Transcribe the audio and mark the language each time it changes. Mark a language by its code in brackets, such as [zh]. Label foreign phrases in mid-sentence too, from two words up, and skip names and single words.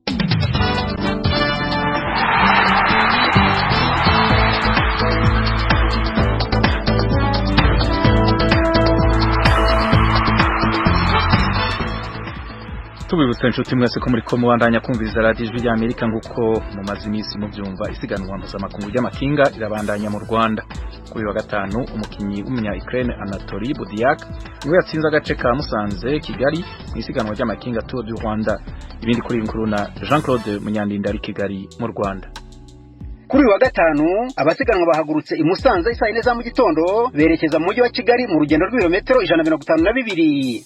[rn] Tubibutse inshuti mwese ko muri ko mubandanya kumviriza radio Ijwi ry'Amerika nguko mu mazimisi mu byumva isiganwa mpuzamakungu ry'amakinga irabandanya mu Rwanda. Kuri wa gatanu umukinyi w'umunya Ukraine Anatoly Budiak niwe yatsinze agace ka Musanze Kigali mu isiganwa ry'amakinga Tour du Rwanda. Ibindi kuri inkuru na Jean-Claude Munyandinda ari Kigali mu Rwanda. Kuri wa gatanu abasiganwa bahagurutse i Musanze isaa 4 za mu gitondo berekeza mu mujyi wa Kigali mu rugendo rw'ibirometero 152.